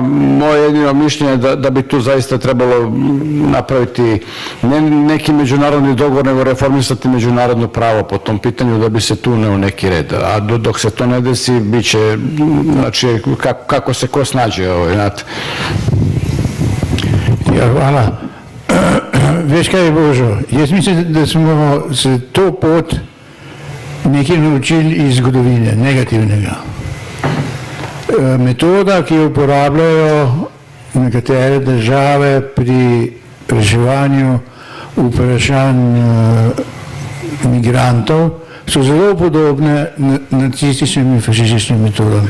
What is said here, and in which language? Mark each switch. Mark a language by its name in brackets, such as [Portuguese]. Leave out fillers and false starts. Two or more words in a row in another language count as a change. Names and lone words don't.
[Serbian] Moje jedino mišljenje je da bi tu zaista trebalo napraviti ne neki međunarodni dogovor, nego reformisati međunarodno pravo po tom pitanju da bi se tu uneo neki red. A dok se to ne desi, bit će, znači, kako se ko snađe, znate. [Slovenian] Ja, hvala. Veš kaj je Božo, jaz mislim, da smo se to pot nekaj naučili iz zgodovine, negativnega. Metoda, ki jo uporabljajo nekatere države pri reševanju vprašanj migrantov, so zelo podobne nacističnim in fašističnim metodam.